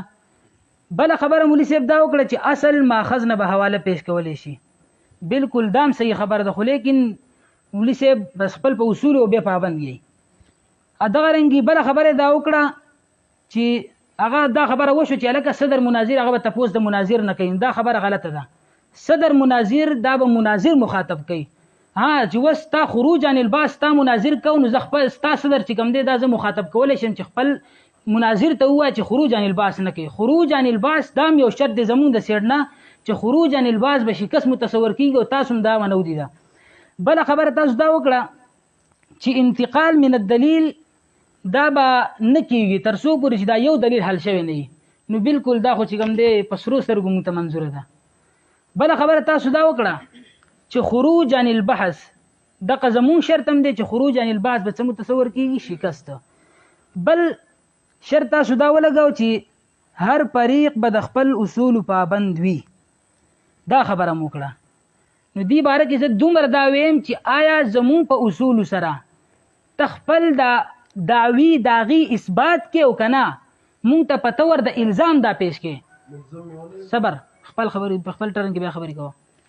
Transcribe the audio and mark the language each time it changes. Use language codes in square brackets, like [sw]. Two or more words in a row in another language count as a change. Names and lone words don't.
[ps] بله خبره مولي صاحب دا وکړه چې اصل ماخذ نه به حواله پیش کولی شي، بالکل دام صحیح خبره ده، خو لیکن مولي صاحب بس خپل په اصولو بیا پابند یي. دغه رنګي بله خبره دا وکړه چې هغه دا خبره وشو چې هلکه صدر مناظر هغه به تپوس د مناظر نه کوي. دا خبره غلطه ده. صدر مناظر دا به مناظر مخاطب کوي. چې اوس تا [ar] خروج عن الباس [ps] تا مناظر کو نو زه خپل ستا صدر چې کوم دی دا زه مخاطب کولی شم چې خپل مناظر ته ووایه چې [ar] خروج عن الباس [ps] نه کوي. [ar] خروج عن الباس [ps] دا هم یو شرط دی زمونږ د سیډ نه چې [ar] خروج عن الباس [ps] به شکست متصور کېږي او تاسو هم دا منودي ده. بله خبره تاسو دا وکړه چې [ar] انتقال من الدلیل [ps] دا به نه کېږي تر څو پورې چې دا یو دلیل حل شوی نه وي. نو بالکل دا خو چې کوم دی په سرو سترګو مونږ ته منظوره ده. بله خبره تاسو دا وکړه چې [ar] خروج عن البحث [ps] دغه زمونږ شرط هم دی چې [ar] خروج عن البحث [ps] به څه متصور کېږي؟ شکست. بل شرط تاسو دا ولګاو چې هر فریق به د خپل اصولو پابند وي. دا خبره مو وکړه. نو دې باره کې زه دومره دا ویم چې آیا زمونږ په اصولو سره تخپل د دعوی داغي اثبات کې او کنه مونږ ته پته ور د الزام دا پیش کې صبر خپل خبرې په خپل ټرن کې بیا خبرې کوه.